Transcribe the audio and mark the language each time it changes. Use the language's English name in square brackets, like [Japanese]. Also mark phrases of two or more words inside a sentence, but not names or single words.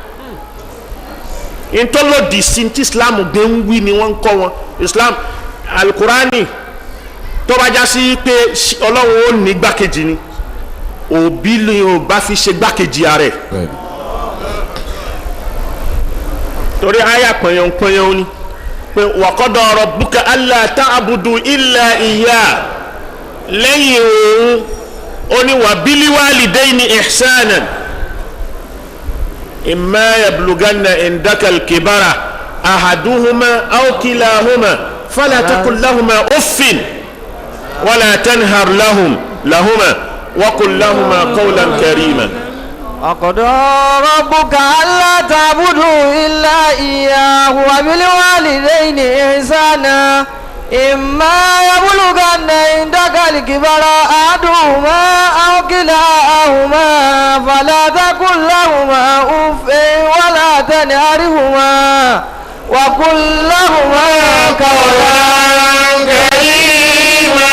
[Yoruba] ìtọ́lódì sí tí Islam gbé ń wí ni wọ́n ń kọ́ wọn Islam alukurani tó bá já sí pé Ọlọ́run ó ní gbákejì ni òbí ni o bá fi ṣe gbákejì ààrẹ torí àyà pọ̀yọ̀npọ̀yọ̀ ni pé [Arabic] وقضى ربك ألا تعبدوا إلا إياه [Yoruba] lẹ́yìn òun ó ní [Arabic] وبالوالدين إحسانا إما يبلغن عندك الكبر أحدهما أو كلاهما فلا تقل لهما أف ولا تنهر لهما وقل لهما قولا كريما وقضى ربك ألا تعبدوا إلا إياه وبالوالدين إحسانا إما يبلغن عندك الكبر أحدهما أو كلاهما فلا تقل لهما أف ولا تنهرهما وقل لهما قولا كريما.